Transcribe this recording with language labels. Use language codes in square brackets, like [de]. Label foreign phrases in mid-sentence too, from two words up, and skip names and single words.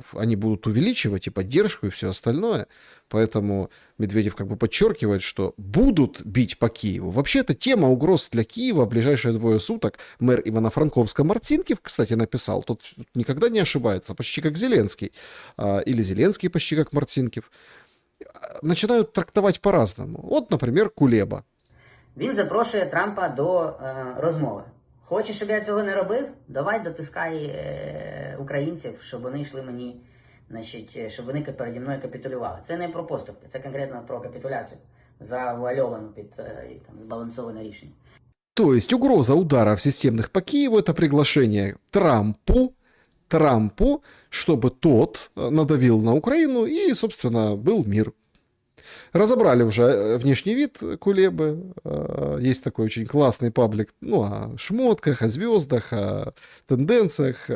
[ru] Они будут увеличивать и поддержку, и все остальное. Поэтому Медведев как бы подчеркивает, что будут бить по Киеву. Вообще, это тема угроз для Киева в ближайшие 2 суток. Мэр Ивано-Франковска-Марцинкив, кстати, написал. Тот никогда не ошибается, почти как Зеленский. Или Зеленский почти как Марцинкив. Начинают трактовать по-разному. Вот, например, Кулеба. [uk] Він запрошує Трампа до розмови. Хочеш, щоб я цього не робив? Давай дотискай українців, щоб вони йшли мені, щоб вони переді мною капітулювали. Це не про поступки, це конкретно про капітуляцію, завуальовану під збалансоване рішення. [ru] То есть угроза ударов системных по Киеву — это приглашение Трампу, чтобы тот надавил на Украину и, собственно, был мир. Разобрали уже внешний вид Кулебы. Есть такой очень классный паблик о шмотках, о звездах, о тенденциях.